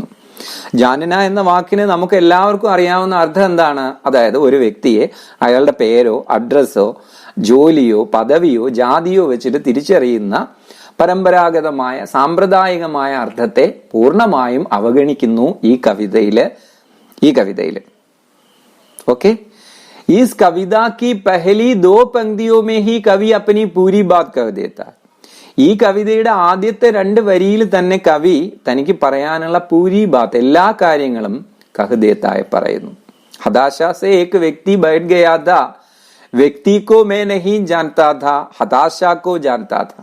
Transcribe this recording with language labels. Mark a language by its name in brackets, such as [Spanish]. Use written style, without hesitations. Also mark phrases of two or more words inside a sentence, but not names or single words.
[Malayalam] ജാനന എന്ന വാക്കിന് നമുക്ക് എല്ലാവർക്കും അറിയാവുന്ന അർത്ഥം എന്താണ്? അതായത് ഒരു വ്യക്തിയെ അയാളുടെ പേരോ അഡ്രസ്സോ ജോലിയോ പദവിയോ ജാതിയോ വെച്ചിട്ട് തിരിച്ചറിയുന്ന പരമ്പരാഗതമായ സാമ്പ്രദായികമായ അർത്ഥത്തെ പൂർണ്ണമായും അവഗണിക്കുന്നു ഈ കവിതയില്. [Hindi] ओके, इस कविता की पहली दो पंक्तियों में ही कवि अपनी पूरी बात कह देता है. [Malayalam] ഈ കവിതയുടെ ആദ്യത്തെ രണ്ട് വരിയിൽ തന്നെ കവി തനിക്ക് പറയാനുള്ള [Hindi] पूरी बात, [Malayalam] എല്ലാ കാര്യങ്ങളും കഹ്ദേത്തായി പറയുന്നു. [Hindi] हताशा से एक व्यक्ति बैठ गया था, व्यक्ति को मैं नहीं जानता था, हताशा को जानता था.